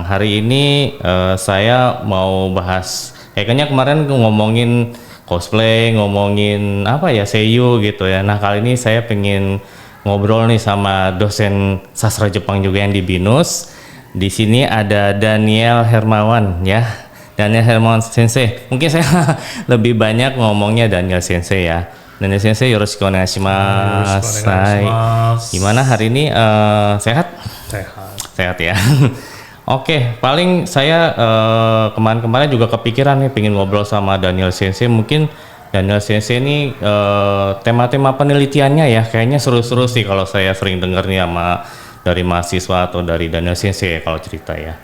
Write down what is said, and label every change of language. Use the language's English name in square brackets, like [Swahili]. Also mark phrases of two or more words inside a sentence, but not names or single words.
[Indonesian] Hari ini saya mau bahas, kayaknya kemarin ngomongin cosplay, ngomongin apa ya, seiyu gitu ya. Nah, kali ini saya pengen ngobrol nih sama dosen sastra Jepang juga yang di BINUS. Di sini ada Daniel Hermawan ya. Daniel Hermawan Sensei. Mungkin saya lebih banyak ngomongnya Daniel Sensei ya. Daniel Sensei, [Japanese] よろしくお願いします. [Indonesian] Hai. Gimana hari ini, sehat? Sehat. Sehat ya. Oke, paling saya kemarin-kemarin juga kepikiran nih pengen ngobrol sama Daniel Sensei. Mungkin Daniel Sensei ini tema-tema penelitiannya ya kayaknya seru-seru sih kalau saya sering denger nih sama dari mahasiswa atau dari Daniel Sensei ya, kalau cerita ya.